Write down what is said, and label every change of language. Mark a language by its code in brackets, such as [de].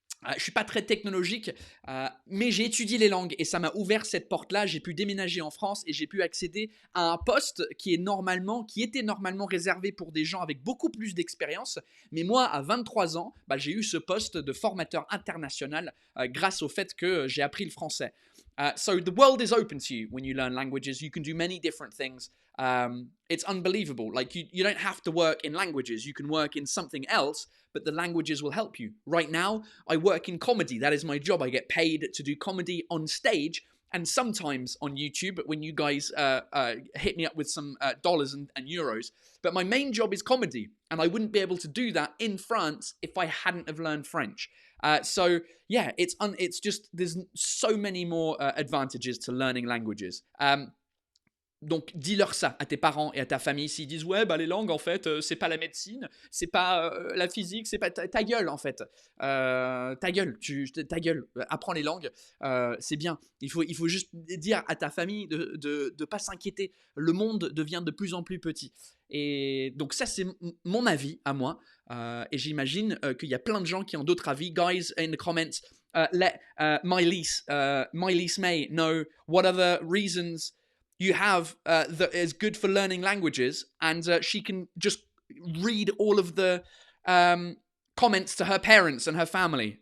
[fr] Je ne suis pas très technologique, mais j'ai étudié les langues et ça m'a ouvert cette porte-là. J'ai pu déménager en France et j'ai pu accéder à un poste qui était normalement réservé pour des gens avec beaucoup plus d'expérience. Mais moi, à 23 ans, j'ai eu ce poste de formateur international grâce au fait que j'ai appris le français. [en] So the world is open to you when you learn languages. You can do many different things. It's unbelievable. Like you don't have to work in languages. You can work in something else, but the languages will help you. Right now, I work in comedy. That is my job. I get paid to do comedy on stage and sometimes on YouTube when you guys hit me up with some dollars and euros. But my main job is comedy, and I wouldn't be able to do that in France if I hadn't have learned French. So yeah, it's just there's so many more advantages to learning languages. [fr] Donc, dis-leur ça à tes parents et à ta famille. S'ils disent, ouais, les langues, en fait, c'est pas la médecine, c'est pas la physique, c'est pas ta gueule, en fait. Ta gueule, apprends les langues, c'est bien. Il faut juste dire à ta famille de pas s'inquiéter. Le monde devient de plus en plus petit. Et donc, ça, c'est mon avis à moi. Et j'imagine qu'il y a plein de gens qui ont d'autres avis. [en] Guys, in the comments, let Maëlys May know what other reasons you have that is good for learning languages, and she can just read all of the comments to her parents and her family.